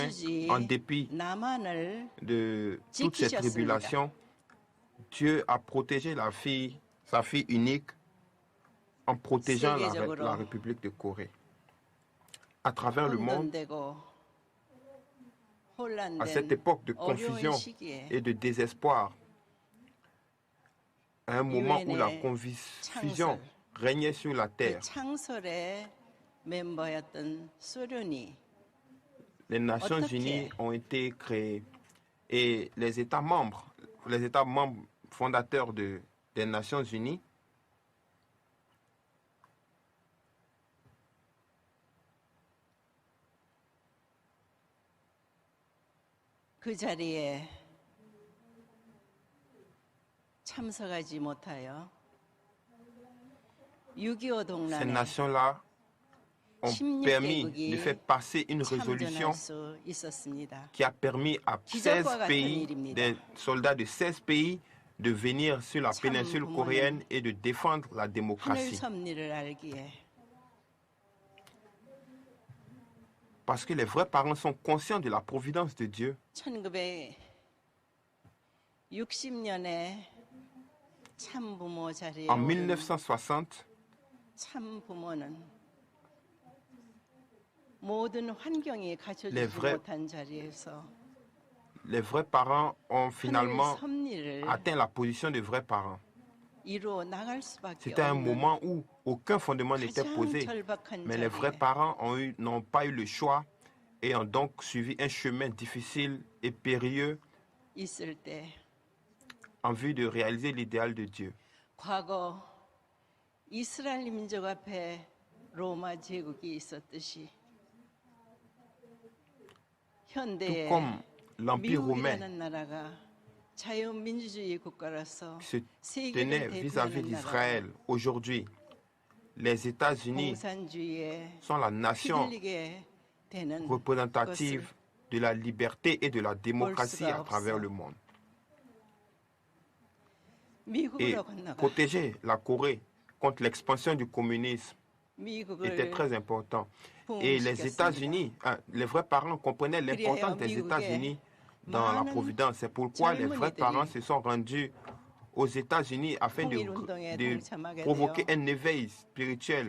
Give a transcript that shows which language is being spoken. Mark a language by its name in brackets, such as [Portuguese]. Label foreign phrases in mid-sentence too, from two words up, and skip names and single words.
[Korean] 민주주의 [French] en dépit [Korean] 남한을 [French] de toutes ces [Korean] 지키셨습니다. [French] tribulations, Dieu a protégé sa fille unique, en protégeant [Korean] 세계적으로 [French] la République de Corée. À travers le monde, [Korean] 혼돈되고 [French] à cette [Korean] 혼란된 [French] époque de [Korean] 어려운 [French] confusion [Korean] 시기에 [French] et de désespoir, à un moment où la [Korean] 유엔의 [French] confusion [Korean] 창설, [French] régnait sur la [Korean] 그 [French] terre, [Korean] 창설의 멤버였던 소련이 [French] les Nations [Korean] 어떻게 [French] Unies ont été créées et les États membres fondateurs des Nations Unies [Korean] 그 자리에 참석하지 못하여 6.25 [French] ces [Korean] 동란에 [French] nations-là ont permis de faire passer une résolution [Korean] 참전할 수 있었습니다. [French] qui a permis à 16 pays, des soldats de 16 pays, de venir sur la péninsule coréenne et de défendre la [Korean] 하늘 [French] démocratie. [Korean] 섭리를 알기에 [French] Parce que les vrais parents sont conscients de la providence de Dieu. [Korean] 1960년에 참부모 자리에 [French] En [Korean] 오른 [French] 1960, [Korean] 참부모는 모든 환경이 [French] Les [Korean] 갖춰지지 [French] vrais- [Korean] 못한 자리에서 [French] les vrais parents ont [Korean] 하늘 [French] finalement [Korean] 섭리를 [French] atteint la position de vrais parents. [Korean] 이루어 나갈 수밖에 [French] C'était un [Korean] 없는 [French] moment où aucun fondement n'était [Korean] 가장 [French] posé, [Korean] 절박한 [French] mais les vrais [Korean] 자리에 [French] parents n'ont pas eu le choix et ont donc suivi un chemin difficile et périlleux [Korean] 있을 때 [French] en vue de réaliser l'idéal de Dieu. [Korean] 과거 이스라엘 민족 앞에 로마 제국이 있었듯이 [French] Tout [Korean] 현대에 [French] comme l'Empire romain [Korean] 미국이라는 나라가 자유민주주의 국가로서 [French] qui se tenait [Korean] 세계를 [French] vis-à-vis [Korean] 대표하는 나라 [French] d'Israël, aujourd'hui, les États-Unis [Korean] 공산주의에 [French] sont la nation [Korean] 휘둘리게 되는 [French] représentative de la liberté et de la démocratie [Korean] 수가 [French] à travers [Korean] 없어. [French] le monde. Et [Korean] 미국으로 건너가 [French] protéger la Corée contre l'expansion du communisme était [Korean] 미국을 [French] très important. Et les États-Unis, les vrais parents comprenaient l'importance des États-Unis dans la providence. C'est pourquoi les vrais parents se sont rendus aux États-Unis afin de provoquer un éveil spirituel.